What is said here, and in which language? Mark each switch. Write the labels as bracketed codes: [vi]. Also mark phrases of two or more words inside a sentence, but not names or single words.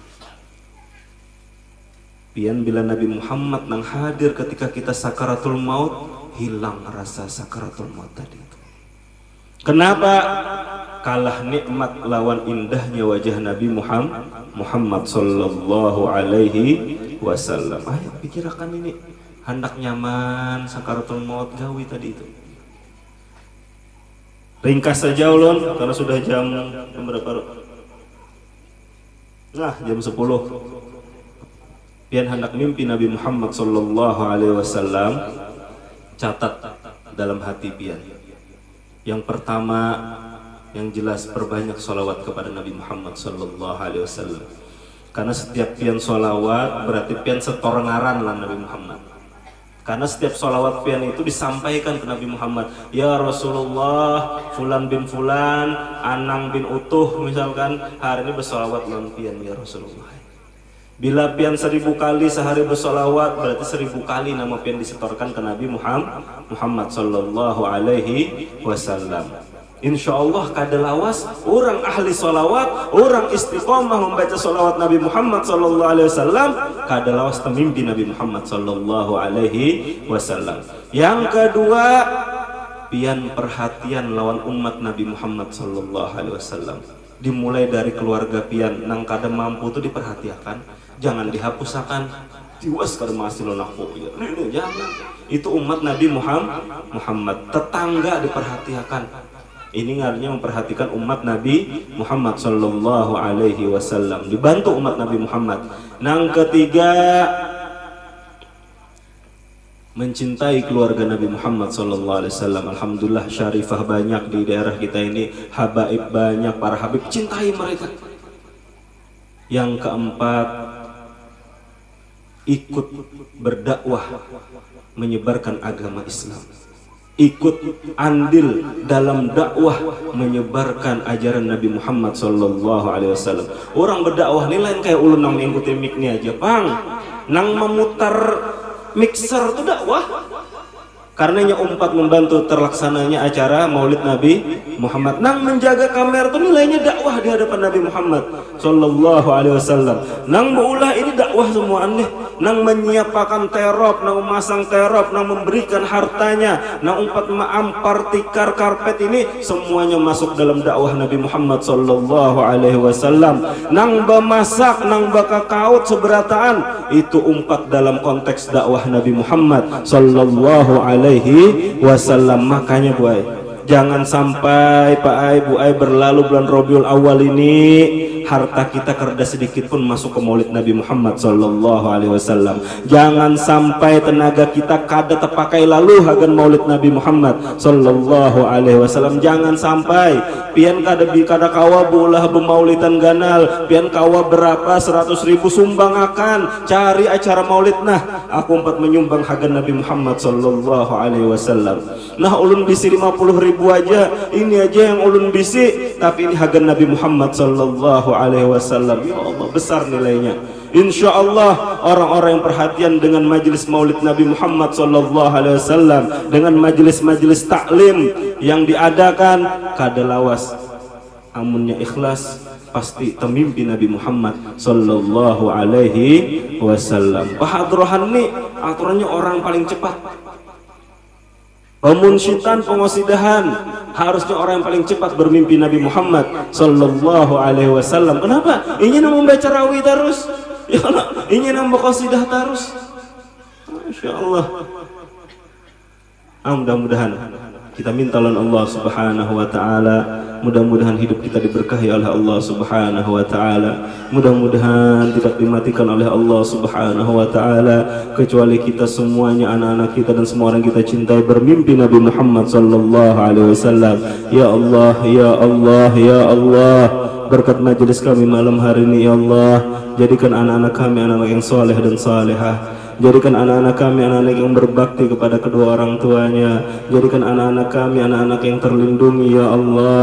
[bjn] Pian bila Nabi Muhammad nang hadir ketika kita sakaratul maut, hilang rasa sakaratul maut tadi itu. Kenapa? Kalah nikmat lawan indahnya wajah Nabi Muhammad [ar] صلى الله عليه وسلم. [bjn] Ayo pikirkan ini, hendak nyaman sakaratul maut gawi tadi itu. Ringkas saja ulun karena sudah jam berapa? Nah, jam 10. Pian hendak mimpi Nabi Muhammad [ar] صلى الله عليه وسلم, [bjn] catat dalam hati pian. [id] Yang pertama, yang jelas perbanyak sholawat kepada Nabi Muhammad [ar] صلى الله عليه وسلم. [bjn] Karena setiap pian sholawat berarti pian setorengaran lah Nabi Muhammad. [id] Karena setiap sholawat pian itu disampaikan ke Nabi Muhammad. [ar] يا رسول الله, فلان بن فلان, [bjn] Anang bin Utuh misalkan, hari ini bersolawat lawan pian [ar] يا رسول الله. [bjn] Bila pian 1000 kali sehari bersolawat, berarti 1000 kali nama pian disetorkan ke Nabi Muhammad [ar] صلى الله عليه وسلم. إن شاء الله [bjn] kada lawas orang ahli solawat, orang istiqomah membaca solawat Nabi Muhammad [ar] صلى الله عليه وسلم, [bjn] kada lawas temimpi Nabi Muhammad [ar] صلى الله عليه وسلم. [bjn] Yang kedua, pian perhatian lawan umat Nabi Muhammad [ar] صلى الله عليه وسلم. [bjn] Dimulai dari keluarga pian nang kada mampu itu diperhatikan, jangan dihapuskan. Tiwas kada masih lonakku ya. [id] Jangan. Itu umat Nabi Muhammad. Tetangga diperhatikan. Ini artinya memperhatikan umat Nabi Muhammad [ar] صلى الله عليه وسلم. [id] Dibantu umat Nabi Muhammad. Yang ketiga, mencintai keluarga Nabi Muhammad [ar] صلى الله عليه وسلم. [id] Alhamdulillah syarifah banyak di daerah kita ini, habaib banyak, para habib, cintai mereka. Yang keempat, ikut berdakwah menyebarkan agama Islam. Ikut andil dalam dakwah menyebarkan ajaran Nabi Muhammad [ar] صلى الله عليه وسلم. [bjn] Orang berdakwah ini lain kayak ulun nang mengikuti mic ni aja, Bang. Nang memutar mixer itu dakwah. Karenanya umpat membantu terlaksananya acara Maulid Nabi Muhammad. Nang menjaga kamera itu nilainya dakwah di hadapan Nabi Muhammad [ar] صلى الله عليه وسلم. [bjn] Nang maulah ini dakwah semua aneh. Nang menyiapkan terop, nang memasang terop, nang memberikan hartanya, nang umpat maampar tikar karpet ini semuanya masuk dalam dakwah Nabi Muhammad [ar] صلى الله عليه وسلم. [bjn] Nang bemasak, nang bakakaut seberataan itu umpat dalam konteks dakwah Nabi Muhammad [ar] صلى الله عليه وسلم. [bjn] Makanya buai, jangan sampai Pak Ai Bu Ai berlalu bulan Rabiul Awal ini harta kita kerda sedikit pun masuk ke maulid Nabi Muhammad [ar] صلى الله عليه وسلم. [bjn] Jangan sampai tenaga kita kada terpakai lalu hagan maulid Nabi Muhammad [ar] صلى الله عليه وسلم. [bjn] Jangan sampai pian kada kawa bolah bemaulidan ganal, pian kawa berapa 100.000 sumbang akan cari acara maulid. Nah, aku empat menyumbang hagan Nabi Muhammad [ar] صلى الله عليه وسلم. [bjn] Nah, ulun bisi 50.000 aja, ini aja yang ulun bisi, tapi ini hagan Nabi Muhammad [ar] صلى الله عليه وسلم. يا الله, [id] besar nilainya. [ar] إن شاء الله [id] orang-orang yang perhatian dengan majelis maulid Nabi Muhammad [ar] صلى الله عليه وسلم, [bjn] dengan majelis-majelis taklim yang diadakan, kada lawas amunnya ikhlas pasti temimpi Nabi Muhammad [ar] صلى الله عليه وسلم. [bjn] Pahadrohan nih aturannya orang paling cepat. Pemunsyitan, pengosidahan harusnya orang yang paling cepat bermimpi Nabi Muhammad [ar] صلى الله عليه وسلم. [id] Kenapa? Ingin membaca rawi terus, [ar] يا الله, [id] ingin membaca qasidah terus. [ar] ما شاء الله. [id] Mudah-mudahan kita minta oleh Allah [ar] سبحانه وتعالى, [id] mudah-mudahan hidup kita diberkahi oleh Allah [ar] سبحانه وتعالى, [id] mudah-mudahan tidak dimatikan oleh Allah [ar] سبحانه وتعالى, [id] kecuali kita semuanya, anak-anak kita dan semua orang kita cintai bermimpi Nabi Muhammad [ar] صلى الله عليه وسلم. يا الله يا الله يا الله, [id] berkat majelis kami malam hari ini [ar] يا الله, [id] jadikan anak-anak kami anak-anak yang soleh dan salehah. Jadikan anak-anak kami anak-anak yang berbakti kepada kedua orang tuanya. Jadikan anak-anak kami anak-anak yang terlindungi [ar] يا الله.